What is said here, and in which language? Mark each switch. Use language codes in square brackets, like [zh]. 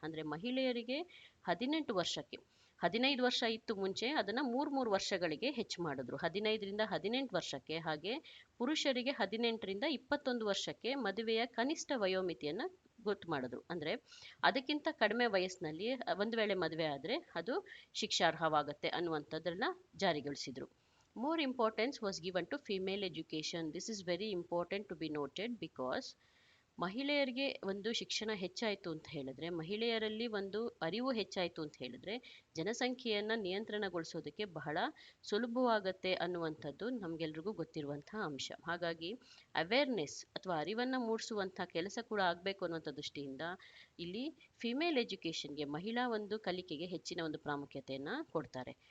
[kn] ಅಂದರೆ ಮಹಿಳೆಯರಿಗೆ 18 ವರ್ಷಕ್ಕೆ, 15 ವರ್ಷ ಇತ್ತು ಮುಂಚೆ, ಅದನ್ನು 3 ವರ್ಷಗಳಿಗೆ ಹೆಚ್ಚು ಮಾಡಿದ್ರು, 15ರಿಂದ 18 ವರ್ಷಕ್ಕೆ. ಹಾಗೆ ಪುರುಷರಿಗೆ 18ರಿಂದ 21 ವರ್ಷಕ್ಕೆ ಮದುವೆಯ ಕನಿಷ್ಠ ವಯೋಮಿತಿಯನ್ನು ಗೊತ್ತು ಮಾಡಿದ್ರು. ಅಂದರೆ ಅದಕ್ಕಿಂತ ಕಡಿಮೆ ವಯಸ್ಸಿನಲ್ಲಿ ಒಂದು ವೇಳೆ ಮದುವೆ ಆದರೆ ಅದು ಶಿಕ್ಷಾರ್ಹವಾಗುತ್ತೆ ಅನ್ನುವಂಥದ್ದನ್ನ ಜಾರಿಗೊಳಿಸಿದ್ರು. [en] More importance was given to female education. This is very important to be noted because [kn] ಮಹಿಳೆಯರಿಗೆ ಒಂದು ಶಿಕ್ಷಣ ಹೆಚ್ಚಾಯಿತು ಅಂತ ಹೇಳಿದ್ರೆ, ಮಹಿಳೆಯರಲ್ಲಿ ಒಂದು ಅರಿವು ಹೆಚ್ಚಾಯಿತು ಅಂತ ಹೇಳಿದ್ರೆ ಜನಸಂಖ್ಯೆಯನ್ನು ನಿಯಂತ್ರಣಗೊಳಿಸೋದಕ್ಕೆ ಬಹಳ ಸುಲಭವಾಗತ್ತೆ ಅನ್ನುವಂಥದ್ದು ನಮಗೆಲ್ರಿಗೂ ಗೊತ್ತಿರುವಂಥ ಅಂಶ. ಹಾಗಾಗಿ ಅವೇರ್ನೆಸ್ ಅಥವಾ ಅರಿವನ್ನು ಮೂಡಿಸುವಂಥ ಕೆಲಸ ಕೂಡ ಆಗಬೇಕು ಅನ್ನುವಂಥ ದೃಷ್ಟಿಯಿಂದ ಇಲ್ಲಿ ಫಿಮೇಲ್ ಎಜುಕೇಷನ್ಗೆ, ಮಹಿಳಾ ಒಂದು ಕಲಿಕೆಗೆ ಹೆಚ್ಚಿನ ಒಂದು ಪ್ರಾಮುಖ್ಯತೆಯನ್ನು ಕೊಡ್ತಾರೆ.